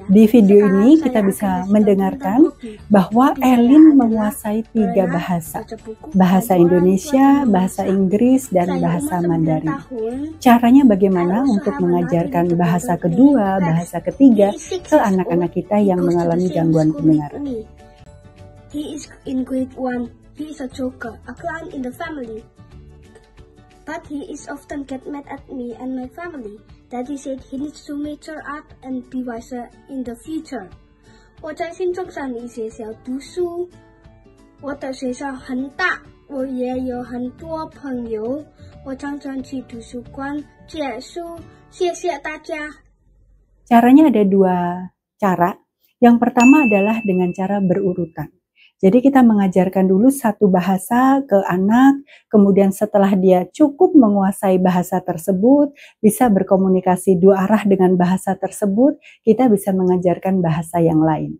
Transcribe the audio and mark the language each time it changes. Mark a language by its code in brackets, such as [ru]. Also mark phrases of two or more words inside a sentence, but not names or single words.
[id] Di video ini kita bisa mendengarkan bahwa Elin menguasai 3 bahasa. Bahasa Indonesia, bahasa Inggris, dan bahasa Mandarin. Caranya bagaimana untuk mengajarkan bahasa kedua, bahasa ketiga ke anak-anak kita yang mengalami gangguan pendengaran? [en] He is in grade 1. He is a joker, a clown in the family. But he is often get mad at me and my family. Daddy said he needs to mature up and be wiser in the future. [zh] 我在新中山一学校读书，我的学校很大，我也有很多朋友，我常常去图书馆借书。谢谢大家。 [id] Caranya ada 2 cara. Yang pertama adalah dengan cara berurutan. Jadi kita mengajarkan dulu satu bahasa ke anak, kemudian setelah dia cukup menguasai bahasa tersebut, bisa berkomunikasi 2 arah dengan bahasa tersebut, kita bisa mengajarkan bahasa yang lain.